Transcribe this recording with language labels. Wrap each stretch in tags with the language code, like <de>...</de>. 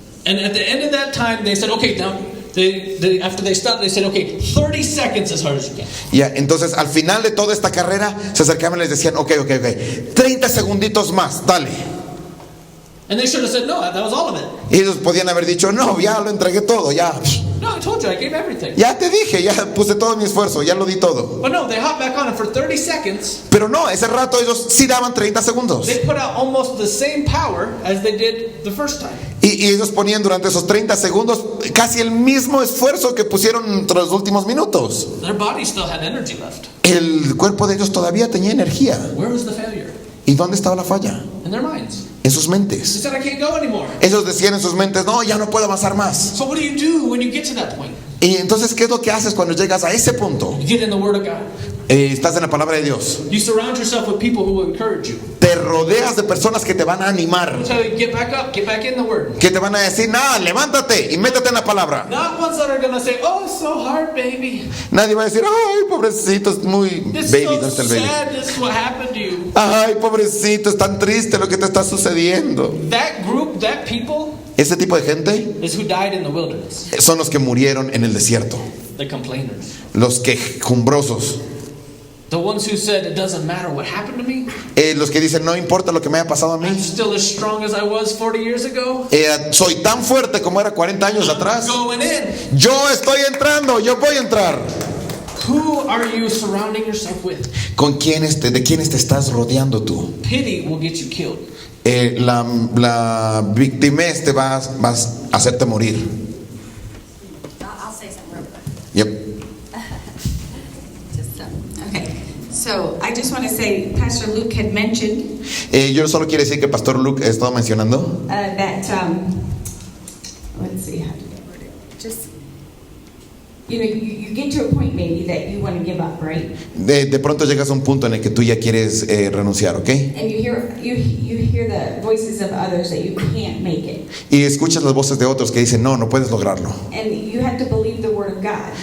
<en>And at the end of that time, they said, okay, now, after they stopped, they said, okay, 30 seconds as hard as you can.</en> <es>Ya, entonces al final de toda esta carrera se acercaban y les decían, ok, 30 segunditos más, dale.</es> <en>And they should have said, no, that was all of it.</en> <es>Y ellos podían haber dicho, no, ya lo entregué todo, ya</es> <en>No, I told you, I gave everything.</en> <es>te dije, ya puse todo mi esfuerzo, ya lo di todo.</es> <en>But no, they hopped back on it for 30 seconds.</en> <es>Pero no, ese rato ellos sí daban 30 segundos.</es> <en>They put out almost the same power as they did the first time.</en> <es>Y ellos ponían durante esos 30 segundos casi el mismo esfuerzo que pusieron entre los últimos minutos.</es> <en>Their body still had energy left.</en> <es>El cuerpo de ellos todavía tenía energía.</es> <en>Where was the failure?</en> <es>¿Y dónde estaba la falla?</es> <en>In their minds.</en> <es>En sus</es> <en>They</en> <es>mentes.</es> <en>said, I can't go anymore.</en> <es>Ellos decían en sus mentes, no, ya no puedo avanzar más.</es> <en>So what do you do when you get to that point?</en> <es>Y entonces, ¿qué es lo que haces cuando llegas a ese punto?</es> <en>You get in the Word of God.</en> <es>Estás en la palabra de Dios.</es> <en>You surround yourself with people who will encourage you.</en> <es>Te rodeas de personas que te van a animar,</es> <en>They'll tell you, get back up, get back in the Word.</en> <es>que te van a decir, nada, levántate y métete en la palabra.</es> <en>Not ones that are going to say, oh, it's so hard, baby.</en> <es>Nadie va a decir, ay, pobrecito, es muy</es> <en>It's baby, so</en> <es>¿dónde está el baby?</es> <en>sad, this is what happened to you.</en> <es>Ay, pobrecito, es tan triste lo que te está sucediendo.</es> <en>That group, that people,</en> <es>Ese tipo de gente</es> <en>is who died in the wilderness.</en> <es>son los que murieron en el desierto,</es> <en>The complainers.</en> <es>los quejumbrosos,</es> <en>The ones who said, it doesn't matter what happened to me.</en> <es>los que dicen, no importa lo que me haya pasado a</es> <en>I'm</en> <es>mí,</es> <en>still as strong as I was 40 years ago.</en> <es>soy tan fuerte como era 40 años atrás.</es> <en>Going in.</en> <es>Yo estoy entrando, yo voy a entrar.</es> <en>Who are you surrounding yourself with?</en> <es>¿Con quiénes de quiénes te estás rodeando tú?</es> <en>Pity will get you killed.</en> <es>La victimez te vas a hacerte morir.</es> <en>I'll say something real quick. Yep. Okay, so I just want to say, Pastor Luke had mentioned</en> <es>Yo solo quiero decir que Pastor Luke ha estado mencionando</es> <en>that, let's see how to get worded. Just, you know, you get to a point maybe that you want to give up, right?</en> <es>de pronto llegas a un punto en el que tú ya quieres renunciar, ¿ok?</es> <en>And you hear the voices of others that you can't make it,</en> <es>Y escuchas las voces de otros que dicen, no, no puedes lograrlo.</es> <en>and you have to believe the word of God.</en>